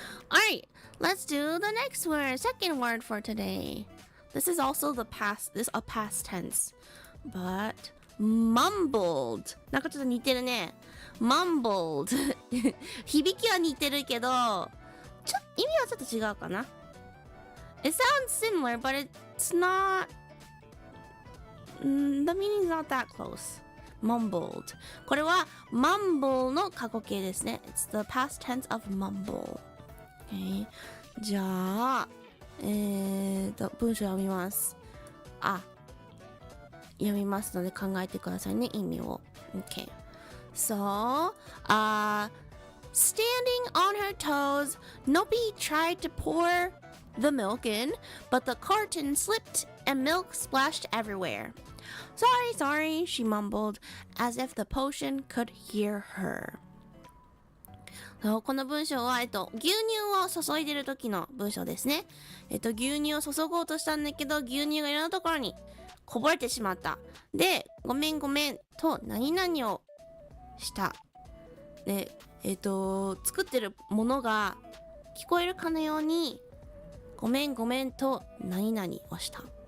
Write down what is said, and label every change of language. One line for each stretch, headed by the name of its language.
English: Alright, let's do the next word, second word for today. This is also a past tense. But, mumbled.
Japanese: なんかちょっと似てるね。
English: mumbled.
Japanese: 響きは似てるけど、意味はちょっと違うかな。
English: It sounds similar, but it's not...the meaning is not that close. Mumbled.
Japanese: これは mumble の過去形ですね。
English: It's the past tense of mumble.
Japanese: Okay. じゃあ、文章読みます。読みますので考えてくださいね、意味を。
English: Okay. So, standing on her toes, Nopi tried to pour the milk in, but the carton slipped and milk splashed everywhere. Sorry, she mumbled, as if the potion could hear her.
Japanese: この文章は、牛乳を注いでる時の文章ですね。牛乳を注ごうとしたんだけど、牛乳がいろんなところにこぼれてしまった。で、ごめんと何々をした。で、作ってるものが聞こえるかのように、ごめんと何々をした。